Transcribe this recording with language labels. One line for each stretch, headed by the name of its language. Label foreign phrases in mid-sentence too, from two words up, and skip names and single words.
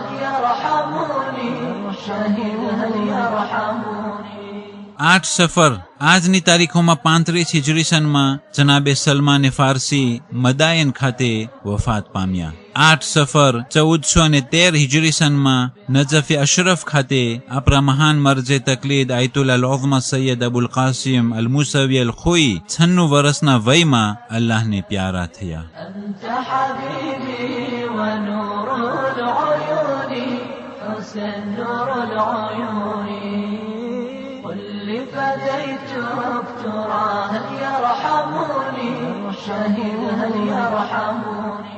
Gujarati: આઠ સફર આજની તારીખોમાં 35 હિજરી સનમાં જનાબે સલમાન ફારસી મદાયન ખાતે વફાત પામ્યા. 8 સફર 1413 હિજરી સનમાં નજફ અશરફ ખાતે આપણા મહાન મરજે તકલીદ આયતુલ્લા અલ-ઉઝ્મા સૈયદ અબુલ કાસિમ અલ મુસવી અલ ખુઈ 96 વર્ષના વયમાં અલ્લાહને પ્યારા થયા.
Arabic: أنت حبيبي ونور العيون حسن نور العيون قل لي فديتك ترى هل يرحموني شهيد هل يرحموني.